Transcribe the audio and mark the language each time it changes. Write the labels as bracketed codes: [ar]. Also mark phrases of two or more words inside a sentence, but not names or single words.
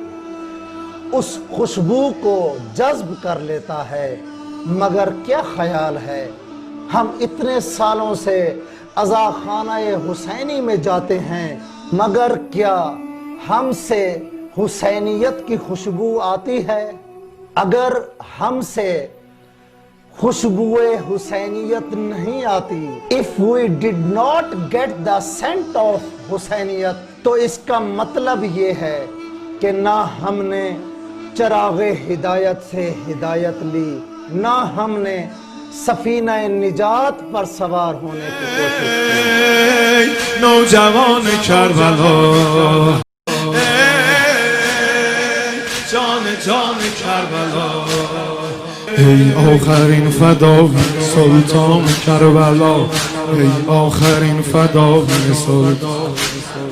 [ur] اس خوشبو کو جذب کر لیتا ہے، مگر کیا خیال ہے ہم اتنے سالوں سے عزا خانہ حسینی میں جاتے ہیں، مگر کیا ہم سے حسینیت کی خوشبو آتی ہے؟ اگر ہم سے خوشبو حسینیت نہیں آتی، [en] if we did not get the scent of [ur] حسینیت، تو اس کا مطلب یہ ہے کہ نہ ہم نے چراغ ہدایت سے ہدایت لی، نہ ہم نے سفینہ نجات پر سوار ہونے کی کوشش کی۔ [fa] نوجوان کربلا، جان جان کربلا، ای آخرین فداوی سلطان کربلا، ای آخرین فداوی سلطان